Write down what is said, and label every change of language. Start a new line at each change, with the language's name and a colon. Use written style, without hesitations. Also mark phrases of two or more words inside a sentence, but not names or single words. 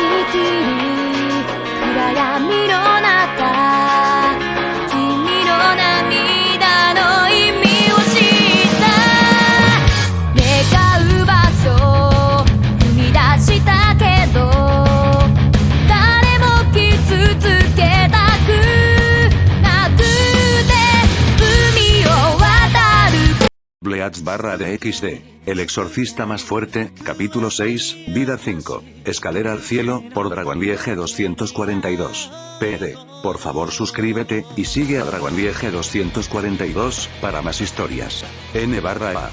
Japanese: きる暗闇の中君の涙の意味を知った願う場所踏み出したけど誰も傷つけたくなくて海を渡る
Spanish: Bleach_de El exorcista más fuerte, capítulo 6, vida 5, escalera al cielo, por Dragonliege 242. PD. Por favor suscríbete, y sigue a Dragonliege 242, para más historias. N/A.